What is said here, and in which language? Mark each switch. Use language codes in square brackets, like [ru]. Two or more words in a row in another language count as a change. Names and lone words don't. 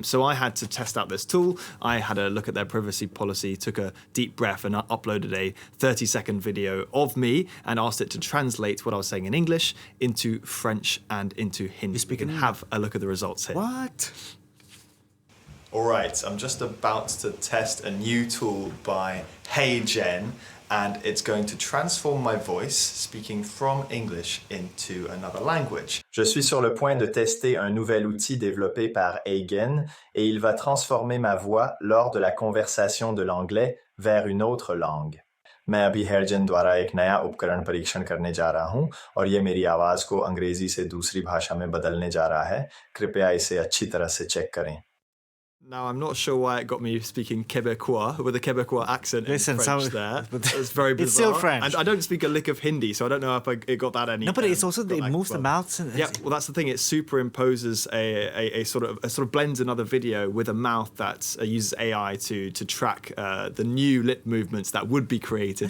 [en] So I had to test out this tool. I had a look at their privacy policy, took a deep breath, and I uploaded a 30-second video of me and asked it to translate what I was saying in English into French and into Hindi. You can have a look at the results here. What? All right, I'm just about to test a new tool by HeyGen, and it's going to transform my voice, speaking from English, into another language. [fr] Je suis sur le point de tester un nouvel outil développé par HeyGen, et il va transformer ma voix lors de la conversation de l'anglais vers une autre langue. [hi] मैं अभी HeyGen द्वारा एक नया उपकरण परीक्षण करने जा रहा हूं, और ये मेरी आवाज को अंग्रेजी से दूसरी भाषा में बदलने जा रहा है. कृपया इसे अच्छी तरह से चेक करें. [en] Now, I'm not sure why it got me speaking Quebecois with a Quebecois accent in French there. It's very bizarre. It's still French. And I don't speak a lick of Hindi, so I don't know if it got that any. No, but it's also, it moves the mouth. Yeah, well, that's the thing. It superimposes a sort of blends another video with a mouth that uses AI to track the new lip movements that would be created